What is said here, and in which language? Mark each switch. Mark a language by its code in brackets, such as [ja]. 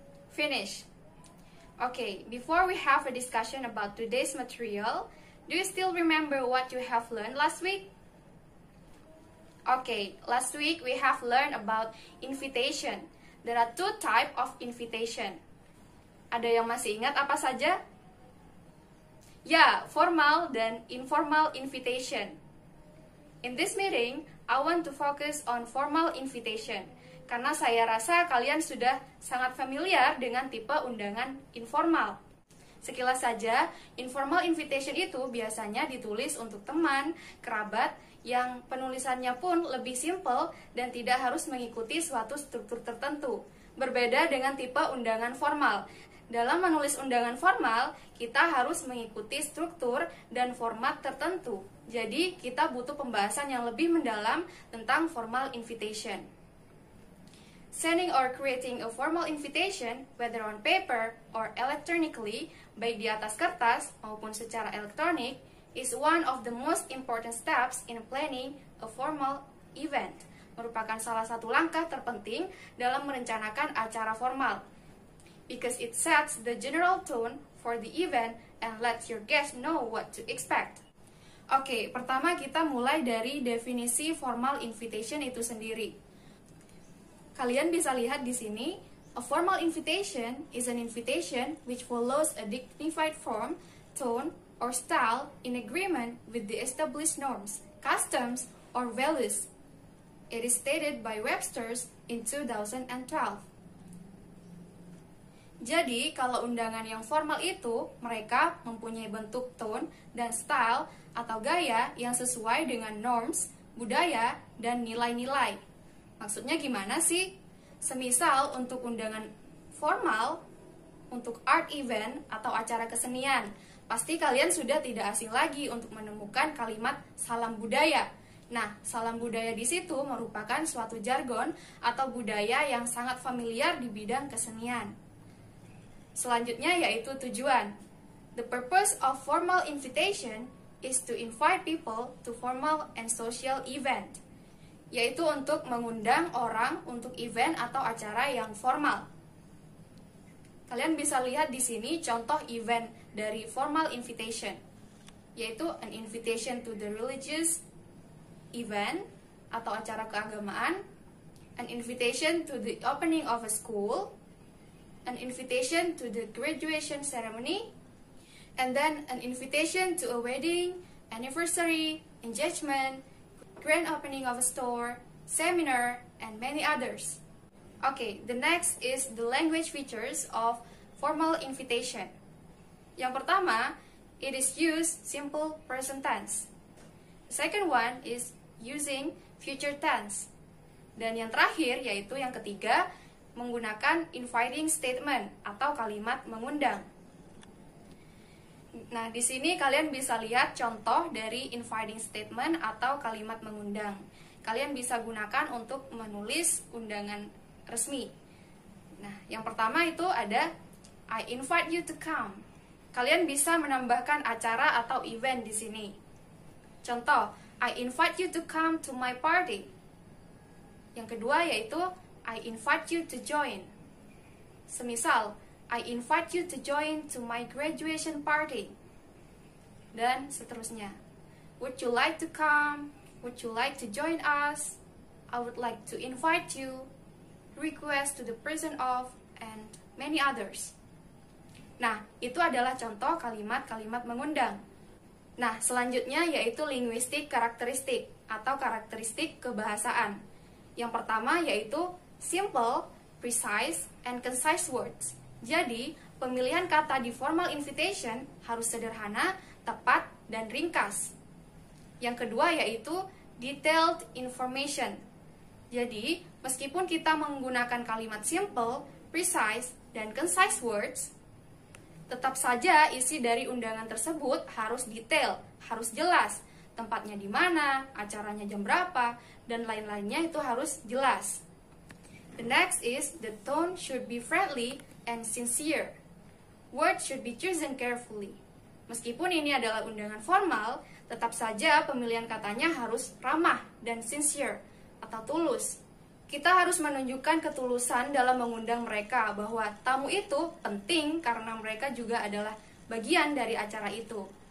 [en] Finish. Okay, before we have a discussion about today's material, do you still remember what you have learned last week? Okay, last week we have learned about invitation. There are two types of invitation. [id] Ada yang masih ingat apa saja? Ya, formal dan informal invitation. [en] In this meeting, I want to focus on formal invitation. [id] Karena saya rasa kalian sudah sangat familiar dengan tipe undangan informal. Sekilas saja, informal invitation itu biasanya ditulis untuk teman, kerabat, yang penulisannya pun lebih simple dan tidak harus mengikuti suatu struktur tertentu. Berbeda dengan tipe undangan formal. Dalam menulis undangan formal, kita harus mengikuti struktur dan format tertentu. Jadi, kita butuh pembahasan yang lebih mendalam tentang formal invitation. [en] Sending or creating a formal invitation, whether on paper or electronically, [id] baik di atas kertas maupun secara elektronik, [en] is one of the most important steps in planning a formal event. [id] Merupakan salah satu langkah terpenting dalam merencanakan acara formal. [en] Because it sets the general tone for the event and lets your guests know what to expect. [id] Oke, pertama kita mulai dari definisi formal invitation itu sendiri. Kalian bisa lihat di sini, [en] a formal invitation is an invitation which follows a dignified form, tone, or style in agreement with the established norms, customs, or values. It is stated by Webster's in 2012. [id] Jadi, kalau undangan yang formal itu, mereka mempunyai bentuk tone dan style atau gaya yang sesuai dengan norms, budaya, dan nilai-nilai. Maksudnya gimana sih? Semisal untuk undangan formal, untuk art event atau acara kesenian, pasti kalian sudah tidak asing lagi untuk menemukan kalimat salam budaya. Nah, salam budaya di situ merupakan suatu jargon atau budaya yang sangat familiar di bidang kesenian. Selanjutnya yaitu tujuan. [en] The purpose of formal invitation is to invite people to formal and social event. [id] Yaitu untuk mengundang orang untuk event atau acara yang formal. Kalian bisa lihat di sini contoh event dari formal invitation, yaitu [en] an invitation to the religious event [id] atau acara keagamaan, [en] an invitation to the opening of a school, an invitation to the graduation ceremony, and then an invitation to a wedding, anniversary, engagement, grand opening of a store, seminar, and many others. Okay, the next is the language features of formal invitation. [id] Yang pertama, [en] it is used simple present tense. The second one is using future tense. [id] Dan yang terakhir, yaitu yang ketiga, menggunakan inviting statement atau kalimat mengundang. Nah, di sini kalian bisa lihat contoh dari inviting statement atau kalimat mengundang. Kalian bisa gunakan untuk menulis undangan resmi. Nah, yang pertama itu ada [en] I invite you to come. [id] Kalian bisa menambahkan acara atau event di sini. [en] Contoh, I invite you to come to my party. [id] Yang kedua yaitu [en] I invite you to join. Semisal, I invite you to join to my graduation party. [id] Dan seterusnya. [en] Would you like to come? Would you like to join us? I would like to invite you. Request to the person of, and many others. [id] Nah, itu adalah contoh kalimat-kalimat mengundang. Nah, selanjutnya yaitu linguistik karakteristik atau karakteristik kebahasaan. Yang pertama yaitu [en] simple, precise, and concise words. [id] Jadi, pemilihan kata di formal invitation harus sederhana, tepat, dan ringkas. Yang kedua yaitu detailed information. Jadi, meskipun kita menggunakan kalimat simple, precise, dan [en] concise words, [id] Tetap saja isi dari undangan tersebut harus detail, harus jelas. Tempatnya di mana, acaranya jam berapa, dan lain-lainnya itu harus jelas. [en] The next is the tone should be friendly and sincere. Words should be chosen carefully. [id] Meskipun ini adalah undangan formal, tetap saja pemilihan katanya harus ramah dan sincere atau tulus. Kita harus menunjukkan ketulusan dalam mengundang mereka bahwa tamu itu penting karena mereka juga adalah bagian dari acara itu.